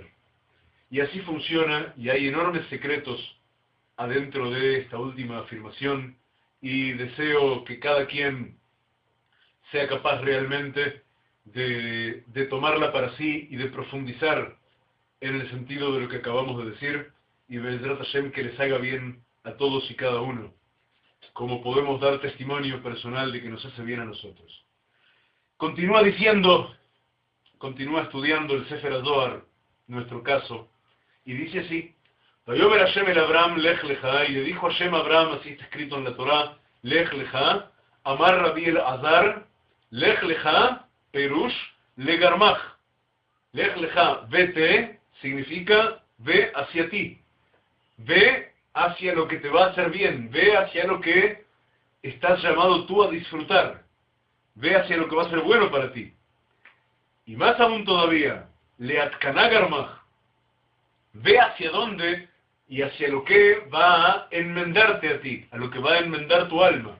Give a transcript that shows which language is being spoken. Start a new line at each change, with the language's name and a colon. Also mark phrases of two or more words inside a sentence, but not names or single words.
Spanish: Y así funciona, y hay enormes secretos adentro de esta última afirmación, y deseo que cada quien sea capaz realmente de tomarla para sí y de profundizar en el sentido de lo que acabamos de decir, y
Hebrew: בעזרת השם
Spanish: que les haga bien a todos y cada uno, como podemos dar testimonio personal de que nos hace bien a nosotros. Continúa diciendo, continúa estudiando el Sefer HaZohar, nuestro caso, y dice así:
Hebrew: ויאמר השם אל אברהם לך לך,
Spanish: y le dijo Hashem a Abraham, así está escrito en la Torah,
Hebrew: לך לך, אמר רבי אלעזר, לך לך, פירוש, לגרמך. לך לך,
Spanish: vete, significa ve hacia ti, ve hacia lo que te va a hacer bien, ve hacia lo que estás llamado tú a disfrutar, ve hacia lo que va a ser bueno para ti. Y más aún todavía,
Hebrew: לאתקנא גרמך,
Spanish: ve hacia dónde y hacia lo que va a enmendarte a ti, a lo que va a enmendar tu alma.